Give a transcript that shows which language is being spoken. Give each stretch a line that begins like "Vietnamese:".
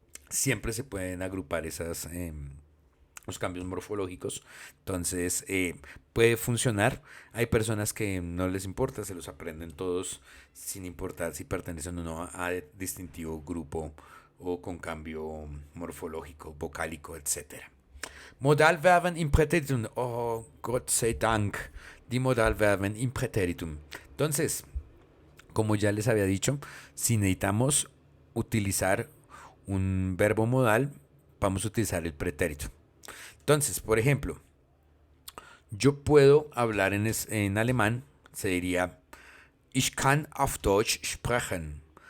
Spanish: Siempre se pueden agrupar los cambios morfológicos. Entonces puede funcionar. Hay personas que no les importa, se los aprenden todos sin importar si pertenecen o no a distintivo grupo o con cambio morfológico, vocálico, etc.
German: Modalverben im Präteritum. Oh, Gott sei Dank. Die Modalverben im Präteritum.
Spanish: Entonces, como ya les había dicho, si necesitamos utilizar un verbo modal, vamos a utilizar el pretérito. Entonces, por ejemplo, Yo puedo hablar en alemán, se diría
German: Ich kann auf Deutsch sprechen.